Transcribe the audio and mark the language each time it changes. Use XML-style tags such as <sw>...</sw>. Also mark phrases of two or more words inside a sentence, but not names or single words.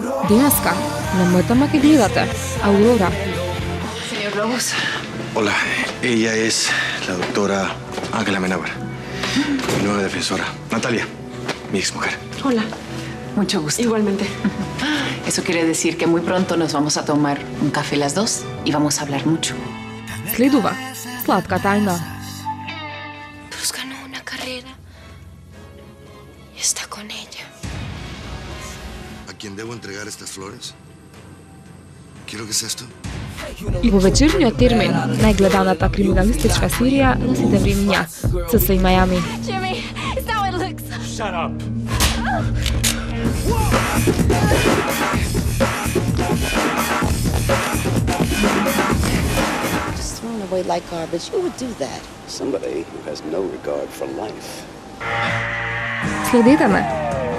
<mk>Димеска, намътама ке гледате.</mk> <es>Aurora. Señor Lobos. Hola, ella es la doctora Ángela Amenábar, mi nueva defensora. Natalia, mi exmujer. Hola. Mucho gusto. Igualmente. Eso quiere decir que muy pronto nos vamos a tomar un café las dos y vamos a hablar mucho.</es> <mk>Следува сладка тајна.</mk> <es>Pues ganó una carrera y está con ella. ¿A quién debo entregar estas flores? Quiero que seas tú.</es> <mk>И во вечерниот термин, најгледаната криминалистичка серија на сите времиња, CSI Miami.</mk> <en>Jimmy, is that what it looks? Shut up. Just thrown away like garbage. Who would do that? Somebody who has no regard for life.</en> <mk>Следете ме</mk>